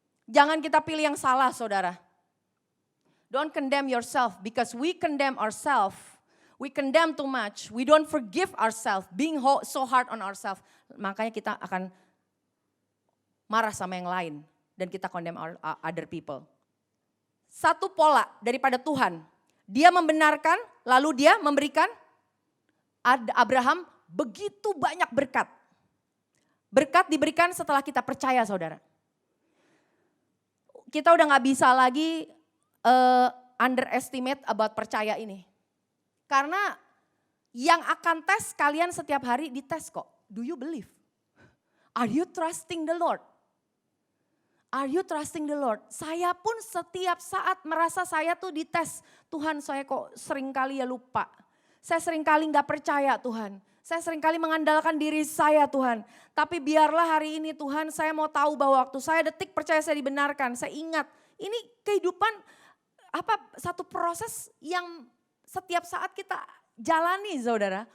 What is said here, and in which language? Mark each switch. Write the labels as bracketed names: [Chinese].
[Indonesian] Jangan kita pilih yang salah, saudara. [English] Don't condemn yourself because we condemn ourselves. We condemn too much, we don't forgive ourselves, being so hard on ourselves. [Indonesian] Makanya kita akan marah sama yang lain dan kita [English] condemn other people. [Indonesian] Satu pola daripada Tuhan, dia membenarkan lalu dia memberikan Abraham begitu banyak berkat. Berkat diberikan setelah kita percaya saudara. Kita udah gak bisa lagi [English] underestimate about [Indonesian] percaya ini. Karena yang akan tes kalian setiap hari dites kok. [English] Do you believe? Are you trusting the Lord? Are you trusting the Lord? [Indonesian] Saya pun setiap saat merasa saya tuh dites. Tuhan saya kok sering kali ya lupa. Saya sering kali gak percaya Tuhan. Saya sering kali mengandalkan diri saya Tuhan. Tapi biarlah hari ini Tuhan saya mau tahu bahwa waktu saya detik percaya saya dibenarkan. Saya ingat ini kehidupan satu proses yang setiap saat kita jalani saudara.